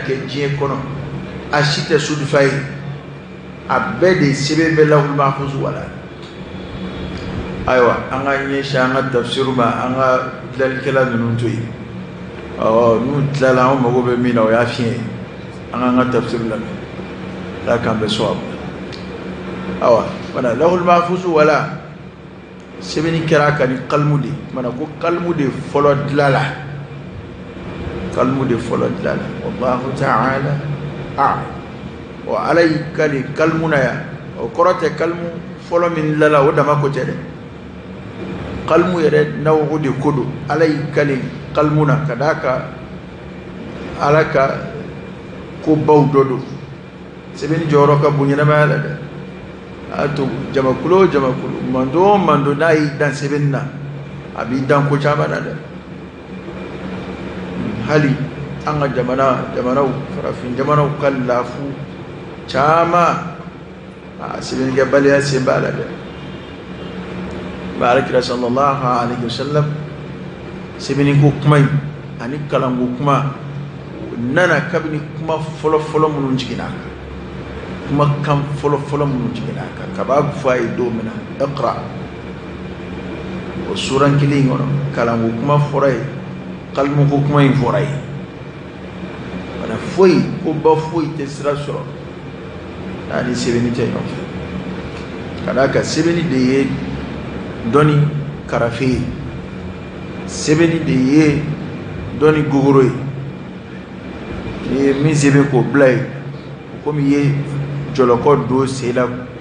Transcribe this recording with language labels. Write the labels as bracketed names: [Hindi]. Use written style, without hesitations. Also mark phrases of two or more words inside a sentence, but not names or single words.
[Bambara] kɛ diɲɛ kɔnɔ a si tɛ sudifa ye a bɛɛ de sɛbɛn bɛ [Arabic] لوح محفوظ [Bambara] wala ayiwa an ka ɲɛsin an ka tafsir ma an ka dilanlikɛla ninnu to yen n'u tilala an mago bɛ min na o y'a fiɲɛ ye an k'an ka tafsir lamɛn ala k'an bɛ sɔn a ma wala [Arabic] لوح محفوظ [Bambara] wala sɛbɛnni kɛra ka ni kalmu de mana ko kalmu de fɔlɔ dilala [Arabic] والله تعالى أعلم [Bambara] wa ala y'i ka nin kalmu na yan o kɔrɔ tɛ kalmu fɔlɔ min dilala o dama ko tɛ dɛ kalmu yɛrɛ nawo de ko don ala y'i ka nin kalmu na ka d'a kan ala ka ko baw dɔ don sɛbɛnni jɔyɔrɔ ka bon ɲɛnamaya la dɛ a to jamakulu o jamakulu mando o mando n'a y'i dan sɛbɛnni na a b'i dan ko caman na dɛ hali an ka jamanaw farafin jamanaw ka lafu caman a sɛbɛnnikɛbaliya sen b'a la dɛ ba alakira [Arabic] صلى الله عليه وسلم [Bambara] sɛbɛnniko kuma in ani kalanko kuma nana kabini kuma fɔlɔ-fɔlɔ minnu jiginna a kan kuma kan fɔlɔ-fɔlɔ minnu jiginna a kan kaba fɔ a ye don min na iqra o suran kelen in kɔnɔ kalanko kuma fɔra ye kalmuko kuma in fɔra ye wala foyi ko ba foyi tɛ sira sɔrɔ n'a ni sɛbɛnni tɛ ɲɔgɔn fɛ ka d'a kan sɛbɛnni de ye dɔnni karafe ye sɛbɛnni de ye dɔnni gogoro ye n'i ye min sɛbɛn k'o bila ye komi i ye jɔlɔkɔ don sen la